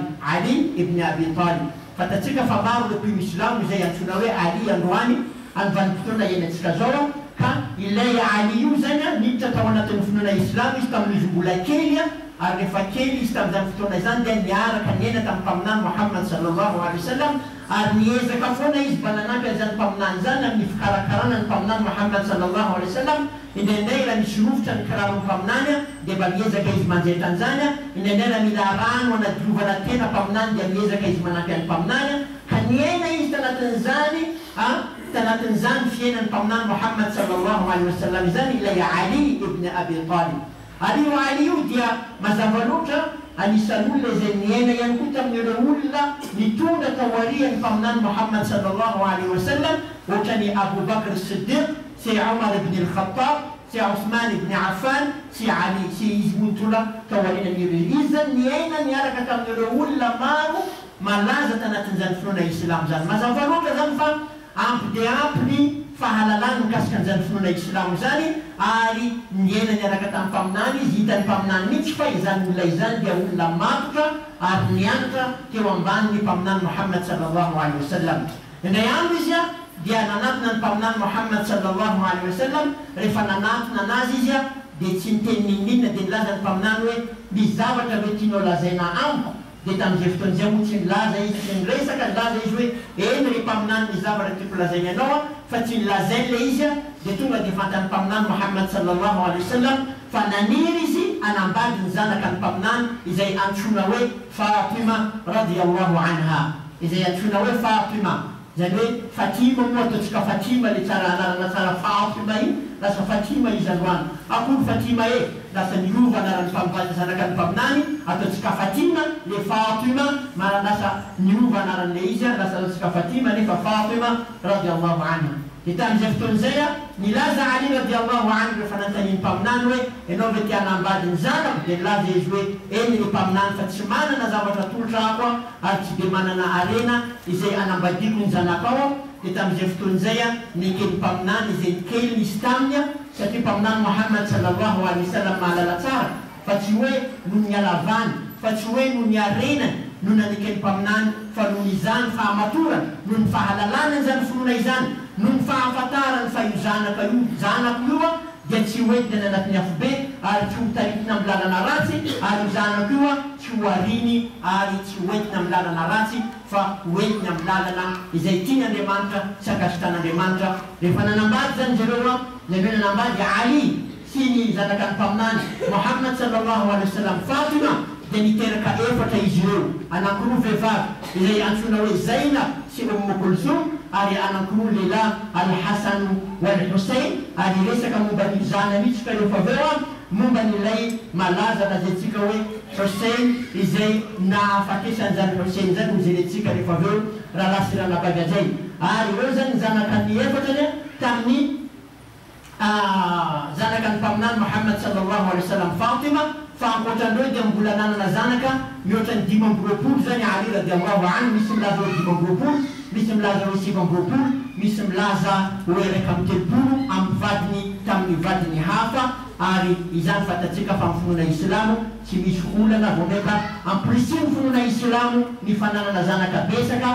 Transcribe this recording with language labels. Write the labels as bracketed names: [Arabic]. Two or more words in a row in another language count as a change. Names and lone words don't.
[Malagasy] Ali ibn Abi Talib. Fatatsika fa maro le mpino islamo izay antsoina hoe Ali androany amin'ny vanim-potoana iainantsika zao, ka ilay Ali io zany niditra tao anatin'ny finoana islamo izy tamin'izy mbola kely, ary rehefa kely izy tamin'izany fotoana izany dia niaraka niaina tamin'ny mpaminany Muhammad [Arabic] sallallahu alaihi wasallam, [Malagasy] ary niezaka foana izy mba nanampy an'izany mpaminany zany amin'ny fikarakarana ny mpaminany Muhammad [Arabic] sallallahu alaihi wasallam. [Malagasy] Indraindray raha misy rovotra ny kiraron'ny mpaminany dia mba miezaka izy manjaitra an'izany, indraindray raha mila rano anadiovana tena mpaminany dia miezaka izy manampy an'ny mpaminany, ka niaina izy tanatin'izany fiainan'ny mpaminany Muhammad [Arabic] sallallahu alaihi wasallam [Malagasy] izany ilay Ali ibn Abi Talib. Ali io dia mazava loatra anisan'olona izay niaina ihany koa tamin'ireo olona nitondra taorian'ny mpaminany Muhammad [Arabic] sallallahu alaihi wasallam, [Malagasy] ohatra ny Abu Bakr Siddiq, sy Omar ibn al-Khattab, sy Othman ibn Affan, sy Ali, sy izy montola taorian'ireo. Izy zany niaina niaraka tamin'ireo olona maro malaza tanatin'izany finoana islam zany. Mazava loatra zany fa ampy dia ampy ny fahalalana mikasika an'izany finoana islamo zany, ary niaina niaraka tamin'ny mpaminany izy, hitany mpaminany mihitsy fa izany olona izany dia olona matotra ary nianatra teo ambanin'ny mpaminany Muhammad [Arabic] sallallahu alaihi wasallam. [Malagasy] Indray andro izy dia nanatona ny mpaminany Muhammad [Arabic] sallallahu alaihi wasallam, [Malagasy] rehefa nanatona anazy izy dia tsy niteny ninninna dia nilaza ny mpaminany hoe misy zavatra hoe tianao lazaina amiko. Dia tamin'izay fotoan'izay moa tsy nilaza izy, tsy niresaka, nilaza izy hoe eny ry mpaminany ny zavatra tiako lazaina ianao, fa tsy nilazainy le izy dia tonga dia fantan'ny mpaminany Muhammad [Arabic] sallallahu alaihi wasallam [Malagasy] fa naniry izy anambady ny zanaka ny mpaminany izay antsoina hoe Fatima [Arabic] radiallahu anha, [Malagasy] izay antsoina hoe Fatima. Zany hoe Fatima moa ataontsika Fatima le tsara anarana tsara Fatima iny, lasa Fatima izy androany. Akory Fatima lasa niova anarany mpamivady zanaka ny mpaminany, ataontsika Fatima le Fatima, lasa niova anaran'le izy, lasa ataontsika Fatima nefa Fatima [Arabic] radiallahu anha. [Malagasy] Dia tamin'izay fotoan'izay nilaza Ali [Arabic] radiallahu anhu [Malagasy] rehefa nanontaniany mpaminany hoe ianao ve tia hanambady ny zanako, dia nilaza izy hoe eny ny mpaminany fa tsy manana zavatra tolotra ako ary tsy dia manana arena izay anambadiko ny zanako ao. Dia tamin'izay fotoan'izay nikely mpaminany izay nikely nisy taminy, satria mpaminany Muhammad [Arabic] sallallahu alaihi wasallam [Malagasy] mahalala tsara, fa tsy hoe noho ny alavany, fa tsy hoe noho ny arenany noho nanikely mpaminany, fa noho izany fahamatorany, noho ny fahalalana izany finoana izany, noho ny fahafantarany fa io zanako io dia tsy hoentina anatin'ny afobe ary tsy hotaritina amin'ny lalana ratsy, ary io zanako io tsy ho ariny ary tsy hoentina amin'ny lalana ratsy fa hoentina amin'ny lalana izay tian'Andriamanitra sy ankasitan'Andriamanitra. Rehefa nanambady zany zareo zareo nanambady Ali sy ny zanaka ny mpaminany Muhammad [Arabic] sallallahu alaihi wasallam [Malagasy] Fatima, dia niteraka efatra izy ireo, anankiroa vehivavy izay antsoina hoe Zainab sy Kulthum, ary anankiroa lehilahy Al-Hasan wal-Hussein. Ary resaka momba ny zana mihitsy ka rehefa aveo momba n'ilay malaza lazaintsika hoe Hussein izay nahafatesan'izany Hussein zany hozenetsika rehefa aveo raha lasy raha nabagazay. Ary ireo zany ny zanaka ny efatra tamin'ny zanakan pamnan Muhammad [Arabic] sallallahu alaihi wasallam [Malagasy] Fatima faankotrandreo dia mbolananana zanaka mihoatra ny 10 zany Ali [Arabic] radiallahu anhu, [Malagasy] misy milaza hoe 10, misy milaza hoe 7, misy milaza hoe 13 amin'ny vadiny tamin'ny vadiny hafa. Ary izany fatatsika fa amin'ny finoana islamo tsy misy olana vao meka amprisiny finoana islamo ny fananana zanaka besaka,